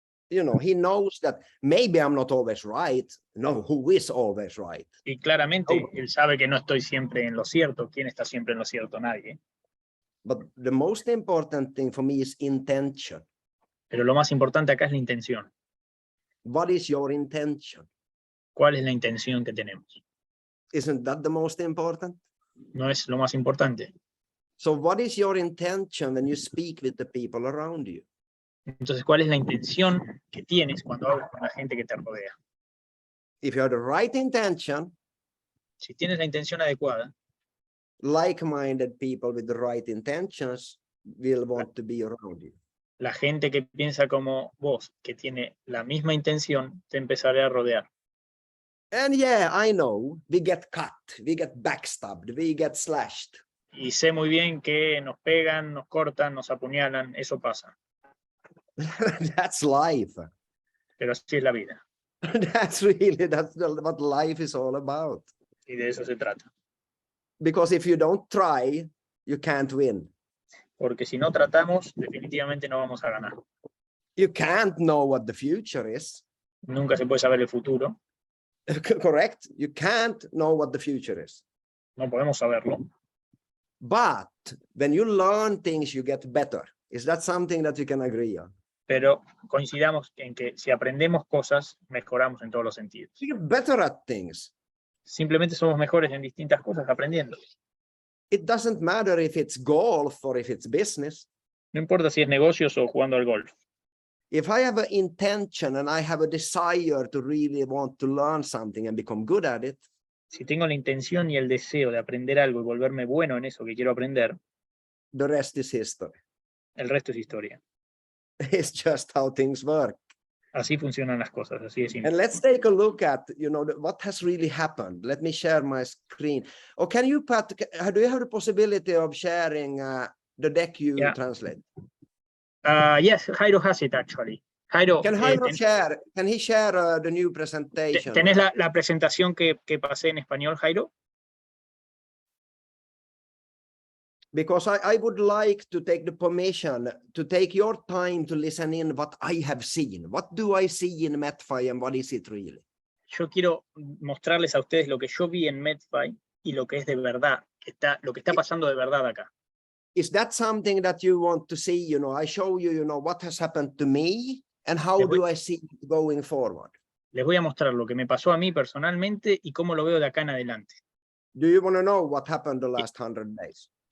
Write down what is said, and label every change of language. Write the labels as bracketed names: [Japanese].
[English] He knows that maybe I'm not always right. No, who is always right? [Spanish] Y claramente él sabe que no estoy siempre en lo cierto. ¿Quién está siempre en lo cierto? Nadie. [English] But the most important thing for me is intention. [Spanish] Pero lo más importante acá es la intención. [English] What is your intention? [Spanish] ¿Cuál es la intención que tenemos? [English] Isn't that the most important? [Spanish] ¿No es lo más importante? [English] So what is your intention when you speak with the people around you? [Spanish] Entonces, ¿cuál es la intención que tienes cuando hablas con la gente que te rodea? [English] If you have the right intention, [Spanish] Si tienes la intención adecuada, [English] like-minded people with the right intentions will want to be around you. [Spanish] la gente que piensa como vos, que tiene la misma intención, te empezará a rodear. [English] And yeah, I know, we get cut, we get backstabbed, we get slashed. [Spanish] Y sé muy bien que nos pegan, nos cortan, nos apuñalan, eso pasa. [English] That's life. [Spanish] Pero así es la vida. [English] That's what life is all about. [Spanish] Y de eso se trata. [English] Because if you don't try, you can't win. [Spanish] Porque si no tratamos, definitivamente no vamos a ganar. [English] You can't know what the future is. [Spanish] Nunca se puede saber el futuro. [English] Correct? You can't know what the future is. [Spanish] No podemos saberlo. [English] But when you learn things, you get better. Is that something that you can agree on? [Spanish] Pero coincidamos en que si aprendemos cosas, mejoramos en todos los sentidos. [English] You get better at things. [Spanish] Simplemente somos mejores en distintas cosas aprendiendo. [English] It doesn't matter if it's golf or if it's business. [Spanish] No importa si es negocios o jugando al golf. [English] If I have an intention and I have a desire to really want to learn something and become good at it, [Spanish] Si tengo la intención y el deseo de aprender algo y volverme bueno en eso que quiero aprender, [English] the rest is history. [Spanish] el resto es historia. [English] It's just how things work. [Spanish] Así funcionan las cosas, así es simple. [English] And let's take a look at, what has really happened. Let me share my screen. Or can you, Pat, do you have the possibility of sharing the deck you translate? Yes, Jairo has it actually. Jairo, Can Jairo share? Can he share the new presentation? [Spanish] ¿tenés la presentación que pasé en español, Jairo? [English] Because I would like to take the permission to take your time to listen in what I have seen. What do I see in Metfi and what is it really? [Spanish] Yo quiero mostrarles a ustedes lo que yo vi en Metfi y lo que es de verdad, lo que está pasando de verdad acá. [English] Is that something that you want to see? I show you, what has happened to me and how do I see it going forward? [Spanish] Les voy a mostrar lo que me pasó a mí personalmente y cómo lo veo de acá en adelante. [English] Do you want to know what happened the last 100 days?